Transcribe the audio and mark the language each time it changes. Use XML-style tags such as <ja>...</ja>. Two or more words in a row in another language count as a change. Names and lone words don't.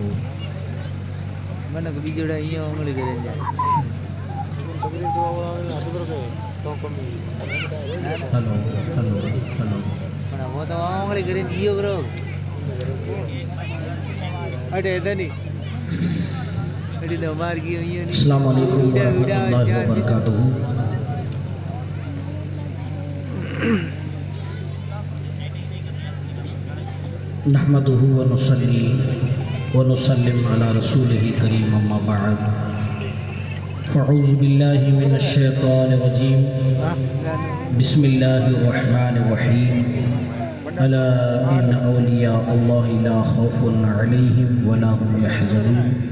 <id>mana kebijakannya orang lagi kerja. ہلو ہلو ہلو Mana mau tahu orang lagi kerja bro? Ada nih. Ada nomor gini nih.</id> <ar>السلام علیکم ورحمۃ اللہ وبرکاتہ. نحمده ونصلي ونسلم على رسوله الكريم اما بعد فاعوذ بالله من الشيطان الرجيم بسم الله الرحمن الرحيم الا ان اولياء الله لا خوف عليهم ولا هم يحزنون</ar>